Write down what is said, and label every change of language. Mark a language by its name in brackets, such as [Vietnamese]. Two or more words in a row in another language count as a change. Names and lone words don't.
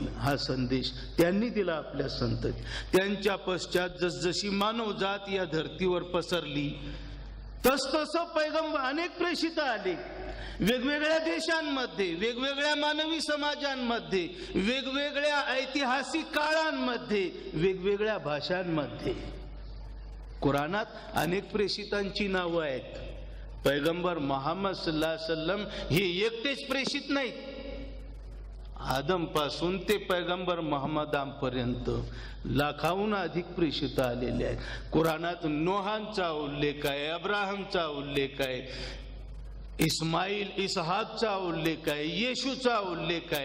[Marathi] हा संदेश त्यांनी दिला आपल्या संतती. त्यांच्या पश्चात जसजशी मानवजात या धर्तीवर पसरली तसतसं पैगंबर अनेक प्रेषित आले. वेगवेगळ्या देशांमध्ये, वेगवेगळ्या मानवी समाजांमध्ये, वेगवेगळ्या ऐतिहासिक काळांमध्ये, वेगवेगळ्या भाषांमध्ये. कुराणात अनेक प्रेषितांची नावं आहेत. पैगंबर मोहम्मद [Arabic] صلى الله عليه وسلم [Marathi] हे एकटेच प्रेषित नाहीत. आदम पासून ते पैगंबर मोहम्मदांपर्यंत लाखाहून अधिक प्रेषित आलेले आहेत. कुराणात नोहांचा उल्लेख आहे, अब्राहमचा उल्लेख आहे, इस्माईल इसहाकचा उल्लेख आहे, येशूचा उल्लेख आहे.